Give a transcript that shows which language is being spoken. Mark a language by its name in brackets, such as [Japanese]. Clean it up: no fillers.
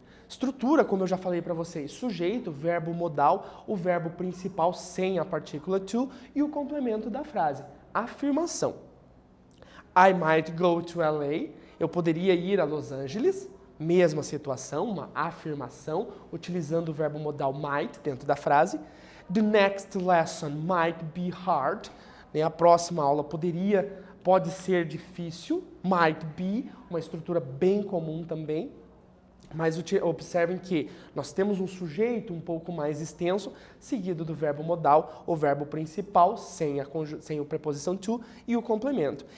[Portuguese] Estrutura, como eu já falei para vocês, sujeito, verbo modal, o verbo principal sem a partícula to e o complemento da frase, afirmação. [English] I might go to LA. [Portuguese] Eu poderia ir a Los Angeles. Mesma situação, uma afirmação, utilizando o verbo modal might dentro da frase. [English] The next lesson might be hard. [Portuguese] A próxima aula pode ser difícil. Might be, uma estrutura bem comum também. Mas observem que nós temos um sujeito um pouco mais extenso, seguido do verbo modal, o verbo principal, sem a preposição to e o complemento.